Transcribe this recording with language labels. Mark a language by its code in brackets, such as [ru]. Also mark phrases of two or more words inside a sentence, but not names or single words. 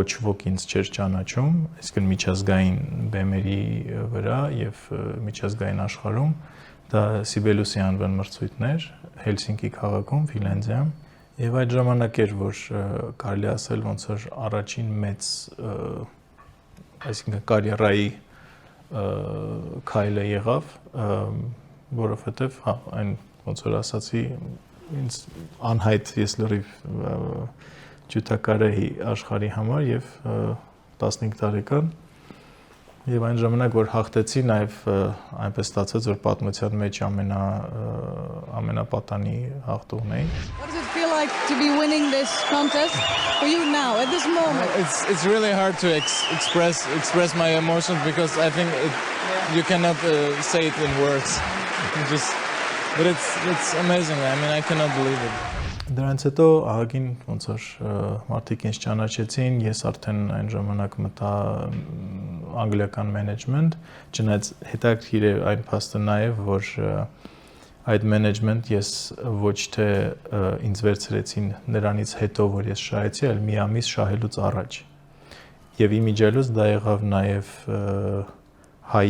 [hy] ոք ինձ չէր ճանաչում այսինքն միջազգային բեմերի վրա եւ միջազգային աշխարհում դա Սիբելուսի անվան մրցույթներ Հելսինկի քաղաքում Ֆինլանդիայում եւ այդ ժամանակ էր որ կարելի ասել ոնց որ առաջին մեծ այսինքն կարիերայի քայլը եղավ որովհետեւ հա այն ոնց որ ասացի ինձ անհայտ ես լրիվ ջութակար էի աշխարհի համար եւ 15 տարեկան Եվ այն ժամանակ որ հաղթեցի, նաև այնպես ստացվեց, որ պատմության մեջ ամենապատանի հաղթողն էի։ [en] What does it feel like to be winning this contest for you now at this moment? It's really hard to express my emotions because I think you cannot say it in words. But it's amazing. I mean, I cannot believe it. [hy] Դրանից հետո ահագին ոնց որ մարդիկ ինձ ճանաչեցին, ես արդեն այն ժամանակ մտա անգլիական մենեջմենտ, չնայած հետաքրքիր է այն փաստը նաև, որ այդ մենեջմենտ ես ոչ թե ինձ վերցրեցին նրանից հետո, որ ես շահեցի, այլ մի ամիս շահելուց առաջ։ Եվ իմիջիալուց դա եղավ նաև հայի